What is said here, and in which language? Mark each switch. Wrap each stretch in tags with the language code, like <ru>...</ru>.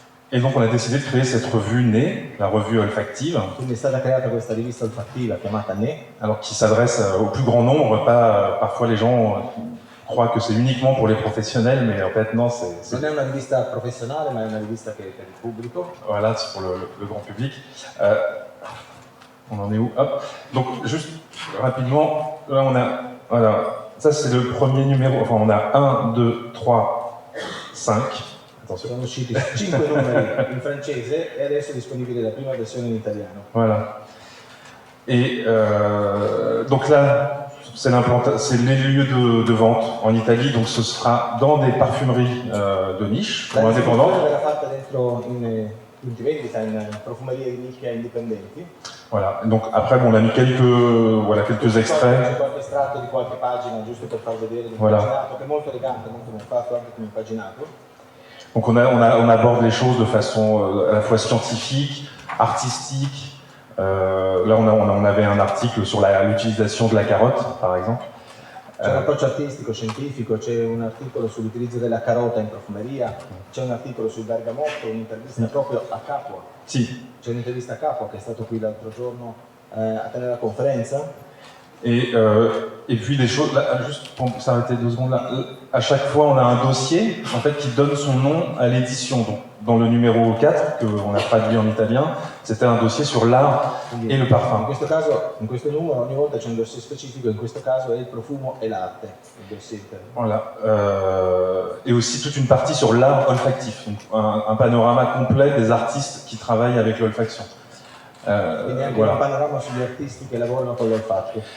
<fr>Et donc on a décidé de créer cette revue Né, la revue olfactive.</fr> <it>Quindi è stata creata questa rivista olfattiva chiamata Né.</it> <fr>Alors qui s'adresse au plus grand nombre, pas parfois les gens croient que c'est uniquement pour les professionnels, mais en fait non, c'est...</fr> <it>Non è una rivista professionale, ma è una rivista che è per il pubblico.</it> <fr>Voilà, c'est pour le grand public. On en est où? Hop. Donc juste rapidement, là on a... Voilà, ça c'est le premier numéro, enfin on a 1, 2, 3, 5.</fr> <it>Sono usciti 5 numeri in francese e adesso è disponibile la prima versione in italiano.</it> <fr>Voilà. Et donc là, c'est les lieux de vente en Italie, donc ce sera dans des parfumeries de niche, pour indépendants.</fr> <it>Verrà fatta dentro in punti vendita, in profumerie di nicchia indipendenti.</it> <fr>Voilà. Donc après, bon, on a mis quelques extraits.</fr> <it>C'è qualche estratto di qualche pagina, giusto per far vedere l'impaginato, che è molto elegante, molto ben fatto anche come impaginato.</it> <fr>Donc on aborde les choses de façon à la fois scientifique, artistique. Là, on avait un article sur l'utilisation de la carotte, par exemple.</fr> <it>C'è un approccio artistico, scientifico, c'è un articolo sull'utilizzo della carota in profumeria, c'è un articolo sul bergamotto, un'intervista proprio a Capua. Sì. C'è un'intervista a Capua che è stato qui l'altro giorno a tenere la conferenza.</it> <fr>Et puis des choses, là, juste pour s'arrêter 2 secondes là, à chaque fois on a un dossier en fait qui donne son nom à l'édition. Donc dans le numéro 4 qu'on a traduit en italien, c'était un dossier sur l'art et le parfum.</fr> <it>In questo numero ogni volta c'è un dossier specifico, in questo caso è il profumo e l'arte, il dossier.</it> <fr>Voilà. Et aussi toute une partie sur l'art olfactif, donc un panorama complet des artistes qui travaillent avec l'olfaction.</fr> <it>Quindi anche un panorama sugli artisti che lavorano con l'olfatto.</it>